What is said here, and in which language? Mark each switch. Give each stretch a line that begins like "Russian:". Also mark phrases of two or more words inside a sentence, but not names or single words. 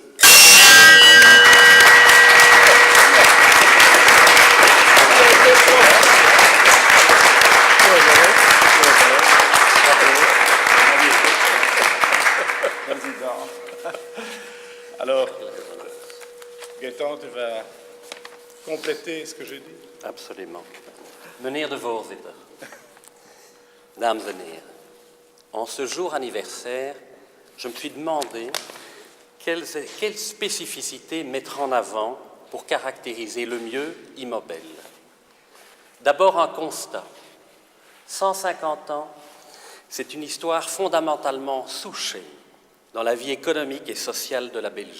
French: Alors, Gaëtan, tu vas compléter ce que j'ai dit? Absolument.
Dutch: Meneer de voorzitter, dames en heren,
French: en ce jour anniversaire, je me suis demandé quelles spécificités mettre en avant pour caractériser le mieux Immobel. D'abord un constat. 150 ans, c'est une histoire fondamentalement souchée dans la vie économique et sociale de la Belgique.